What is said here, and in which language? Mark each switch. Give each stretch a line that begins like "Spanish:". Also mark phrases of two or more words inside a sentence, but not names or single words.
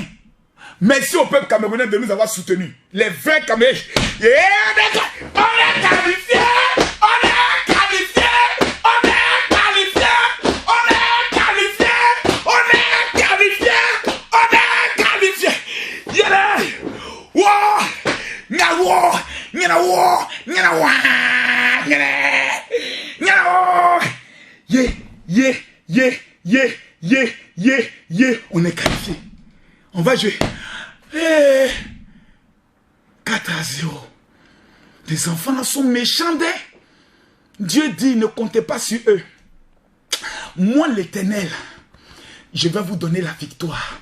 French: Merci au peuple camerounais de nous avoir soutenus. Les vrais Camerounais. Yeah, on est qualifié. On est qualifié. On est qualifié. On est qualifié. On est qualifié. On est qualifié. Yeah. Wow. Nyawo. Nyawo. Nyawo. Nyawo. Yeah. Yeah. Yeah. Yeah. Yeah. Yeah. Yeah. On est qualifié. On va jouer. 4-0. Les enfants là sont méchants. Dieu dit, ne comptez pas sur eux. Moi, l'Éternel, je vais vous donner la victoire.